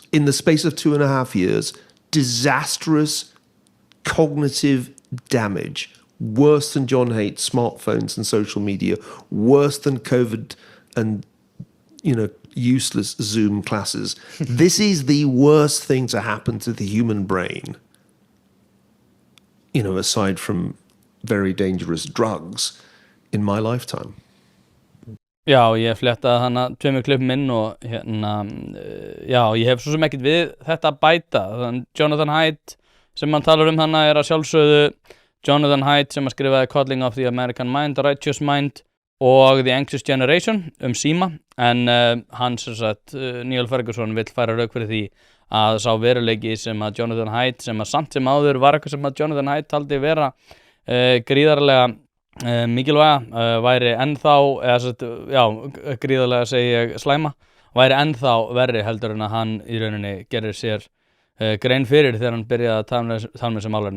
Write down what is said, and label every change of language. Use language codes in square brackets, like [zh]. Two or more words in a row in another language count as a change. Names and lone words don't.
[en] In the space of 2.5 years, disastrous cognitive damage, worse than John hates smartphones and social media, worse than COVID and, useless Zoom classes. This is the worst thing to happen to the human brain, aside from very dangerous drugs in my lifetime. [is] Já, ég flettaði hana 2 klippum inn og ég hef svo sem ekkert við þetta að bæta. Jonathan Haidt sem hann talar hana að sjálfsögðu Jonathan Haidt sem að skrifaði Coddling of the American Mind, Righteous Mind og The Anxious Generation síma, en hann sem sagt Neil Ferguson vill færa rök fyrir því að sá veruleiki sem að Jonathan Haidt, sem að samt sem áður var eitthvað sem að Jonathan Haidt taldi vera gríðarlega mikilvæga, væri ennþá, gríðarlega segi ég slæma, væri ennþá verri heldur en að hann í rauninni gerir sér grein fyrir þegar hann byrjaði að tala með sem málefni.